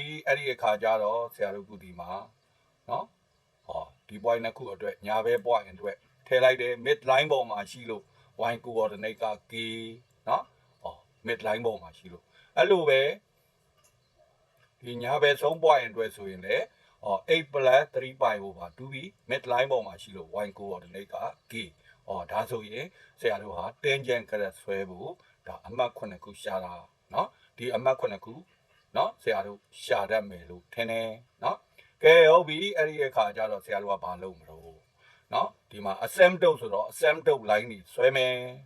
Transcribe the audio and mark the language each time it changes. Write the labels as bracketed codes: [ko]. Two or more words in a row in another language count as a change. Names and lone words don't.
[my] အဲ့ဒီအခါကျတော့ဆရာတို့ခုဒီမှာနော်ဒီ point နှစ်ခုအတွက်ညာဘဲ point အတွက်ထည့်လိုက်တယ် [en] mid line [my] ပေါ်မှာရှိလို့ [en] y coordinate [my] က k နော် [en] mid line [my] ပေါ်မှာရှိလို့အဲ့လိုပဲဒီညာဘဲဆုံး point အတွက်ဆိုရင်လည်း [en] 8 plus 3 pi over 2b mid line [my] ပေါ်မှာရှိလို့ [en] y coordinate [my] က k ဒါဆိုရင်ဆရာတို့ဟာ tangent ကရက်ဆွဲဖို့ဒါအမှတ်9ခုရှာတာနော်ဒီအမှတ်9ခုနော်ဆရာတို့ရှာတတ်မယ်လို့ထင်တယ်နော်ကဲဟုတ်ပြီအဲ့ဒီအခါကျတော့ဆရာတို့ကဘာလုပ်မလို့နော်ဒီမှာ asymptote ဆိုတော့ [en] asymptote line [my] ကြီးဆွဲမယ်